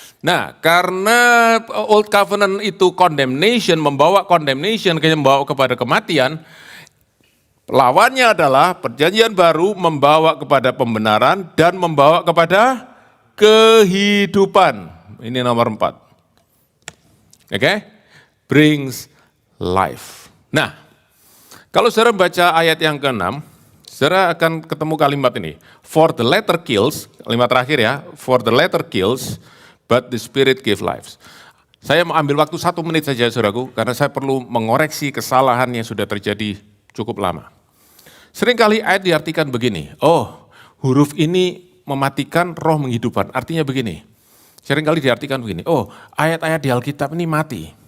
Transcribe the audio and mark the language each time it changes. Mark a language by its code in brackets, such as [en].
[id] Nah, karena Old Covenant itu condemnation, membawa condemnation, membawa kepada kematian, lawannya adalah perjanjian baru membawa kepada pembenaran dan membawa kepada kehidupan. Ini nomor 4. Oke? [en] Brings life. [id] Nah, kalau saudara baca ayat yang ke-6, saudara akan ketemu kalimat ini. [en] For the letter kills, [id] kalimat terakhir ya. [en] For the letter kills, but the spirit give life. [id] Saya mau ambil waktu 1 menit saja saudaraku, karena saya perlu mengoreksi kesalahan yang sudah terjadi cukup lama. Seringkali ayat diartikan begini, oh huruf ini mematikan, roh menghidupkan. Artinya begini, seringkali diartikan begini, oh ayat-ayat di Alkitab ini mati.